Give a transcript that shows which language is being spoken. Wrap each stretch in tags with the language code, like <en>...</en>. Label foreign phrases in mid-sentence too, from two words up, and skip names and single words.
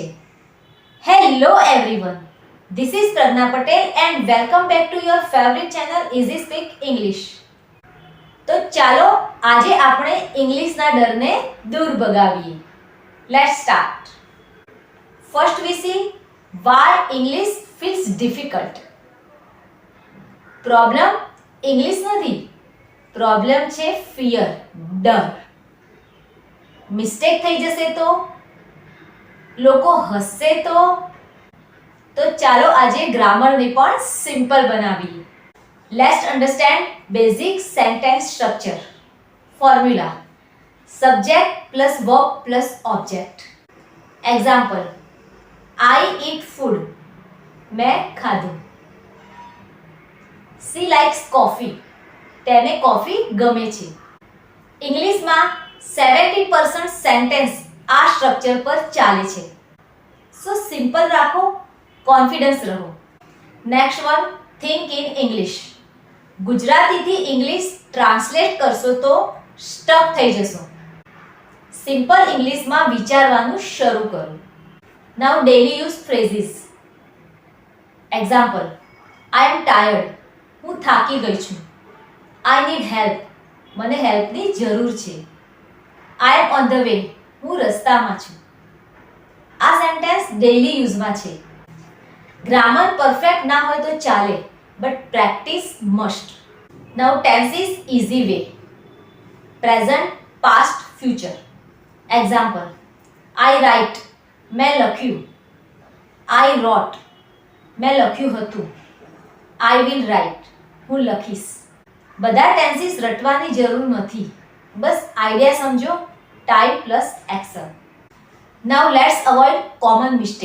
<en>Hello everyone, this is Pragya Patel and welcome back to your favorite channel Easy Speak English.</en> <gu>તો ચાલો આજે આપણે ઇંગ્લિશના ડરને દૂર ભગાવીએ.</gu> <en>Let's start. First we see why English feels difficult. problem English</en> <gu>નથી, પ્રોબ્લેમ છે ફિયર, ડર. મિસ્ટેક થઈ જશે તો, લોકો હસશે તો ચાલો આજે ગ્રામરને પણ સિમ્પલ બનાવીએ.</gu> <en>Let's understand basic sentence structure. Formula: subject plus verb plus object. Example: I eat food.</en> <gu>મેં ખાધું.</gu> <en>She likes coffee.</en> <gu>તેને કોફી ગમે છે. ઇંગ્લિશમાં 70% સેન્ટેન્સ આ સ્ટ્રક્ચર પર ચાલે છે.</gu> <en>So simple</en> <gu>રાખો, કોન્ફિડન્સ રહો.</gu> <en>Next one, think in English.</en> <gu>ગુજરાતીથી ઇંગ્લિશ ટ્રાન્સલેટ કરશો તો સ્ટક થઈ જશો. સિમ્પલ ઇંગ્લિશમાં વિચારવાનું શરૂ કરો.</gu> <en>Now daily use phrases. Example: I am tired.</en> <gu>હું થાકી ગઈ છું.</gu> <en>I need help.</en> <gu>મને હેલ્પની જરૂર છે.</gu> <en>I am on the way.</en> <gu>હું રસ્તામાં છું. આ સેન્ટેન્સ</gu> <en>daily use માં</en> <gu>છે. ગ્રામર પરફેક્ટ ના હોય તો ચાલે,</gu> <en>but practice must. Now tenses easy way. Present, past, future. Example: I write.</en> <gu>મેં લખ્યું.</gu> <en>I wrote.</en> <gu>મેં લખ્યું હતું.</gu> <en>I will write.</en> <gu>હું લખીશ. બધા ટેન્સીસ રટવાની જરૂર નથી, બસ આઈડિયા સમજો.</gu> <en>Time plus action. Now let's avoid common mistake.</en>